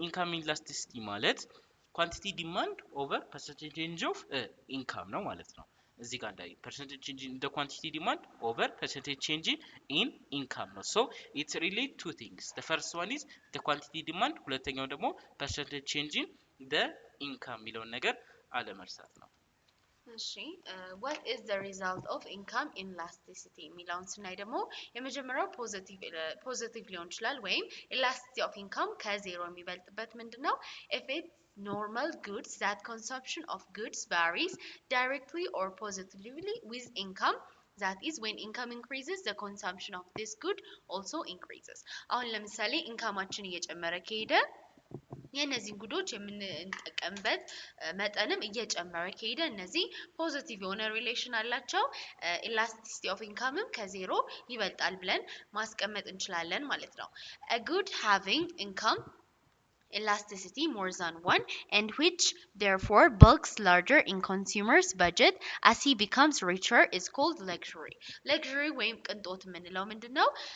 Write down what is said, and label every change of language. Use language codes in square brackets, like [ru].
[en] income elasticity ማለት quantity demand over percentage change of income [am] ነው ማለት ነው። እዚህ ጋር እንዳይ [en] percentage change in the quantity demand over percentage change in income ነው። so it relate two things. the first one is the quantity demand፣ [am] ሁለተኛው ደግሞ [en] percentage change in the income [am] የሚለውን ነገር አለመርሳት ነው። እሺ [en] what is the result of income elasticity [am] የሚለውን ስናይ ደግሞ የመጀመሪያው ፖዚቲቭ ሊሆን ይችላል ወይም [en] elasticity of income [am] ከዜሮ የሚበልጥበት ምንድነው? [en] if it's normal goods that consumption of goods varies directly or positively with income, that is when income increases the consumption of this good also increases። [am] አሁን ለምሳሌ ኢንካማችን እየጨመረ ከሄደ የነዚህን ጉዶች የምንጠቀምበት መጠንም እየጨመረ ከሄደ እነዚህ ፖዚቲቭ የሆነ ሪሌሽን አላቸው። ኢላስቲሲቲ ኦፍ ኢንካምም ከዜሮ ይበልጣል ብለን ማስቀመጥ እንችላለን ማለት ነው። [en] a good having income elasticity more than one and which therefore bulks larger in consumers budget as he becomes richer is called luxury [am] ወይም ቅንጦት የምንለው ምንድነው?